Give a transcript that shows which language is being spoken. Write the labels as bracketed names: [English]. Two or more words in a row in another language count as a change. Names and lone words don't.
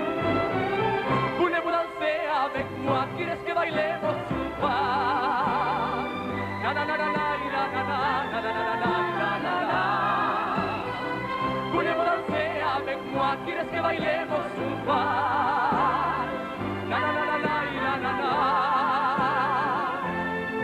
[French] Voulez-vous danser avec moi? [Spanish] ¿Quieres que bailemos un pas? Na na na na na na na na na na na na na. [French] Voulez-vous danser avec moi? [Spanish] ¿Quieres que bailemos un pas? Na na na na na na na na.